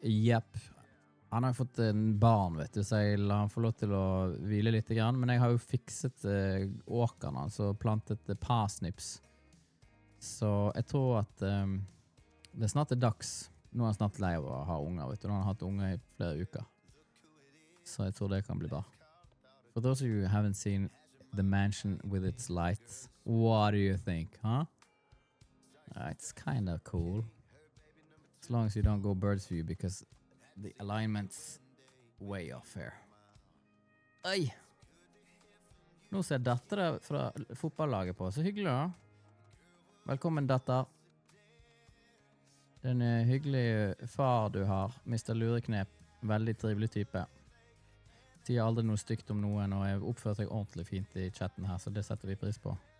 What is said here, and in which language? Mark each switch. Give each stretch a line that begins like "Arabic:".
Norwegian: Jepp. Han har fått en barn, vet du, så jeg la han få lov til å hvile litt grann. Men jeg har jo fikset åkerne, altså plantet parsnips. Så jeg tror at det snart dags. Nå er han snart lei av å ha unger, vet du. Nå har han hatt unger i flere uker. Så jeg tror det kan bli bra.
English: For those of you who haven't seen the mansion with its lights, what do you think, huh? It's kind of cool. As long as you don't go bird's view, because the alignment's way off here. Oi!
Norwegian: Nå ser datteren fra fotballaget på. Så hyggelig da. Velkommen, datter. Den hyggelige far du har, Mr. Lureknep. Veldig trivelig type. Sier aldri noe stygt om noen, og jeg oppfører seg ordentlig fint I chatten her, så det setter vi pris på.